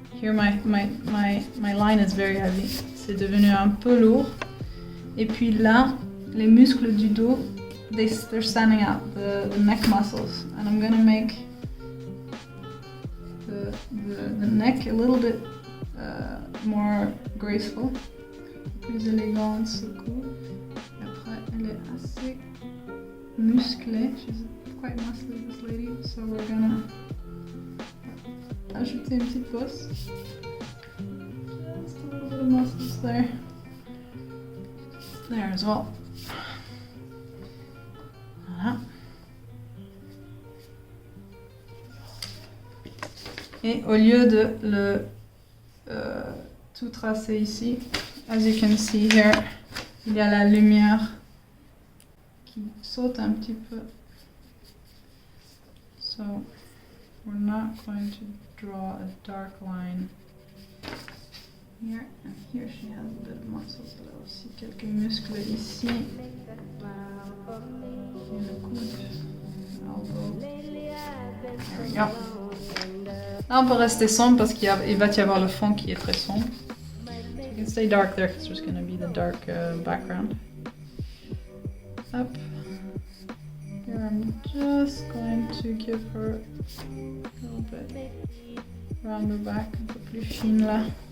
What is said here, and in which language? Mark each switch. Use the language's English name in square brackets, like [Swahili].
[English] Here my line is very heavy. [French] C'est devenu un peu lourd. Et puis là, les muscles du dos, [English] they're standing out, the neck muscles. And I'm gonna make the neck a little bit more graceful, [French] plus élégante ce coup. Et après, elle est assez musclée. [English] She's quite muscly, this lady. So we're gonna [French] ajouter une petite bosse. [English] Just a little bit of muscles there. There as well. [French] Voilà. Et au lieu de le tout tracer ici, [English] as you can see here, [French] il y a la lumière qui saute un petit peu. [English] So we're not going to draw a dark line here, and here she has a bit of muscles. [French] Elle a aussi quelques muscles ici. Et le coude, elbow. [English] There we go. [French] Là on peut rester sombre parce qu'il va y avoir le fond qui est très sombre. [English] So you can stay dark there because there's going to be the dark background. Up. Here I'm just going to give her a little bit around the back, [French] un peu plus fine là.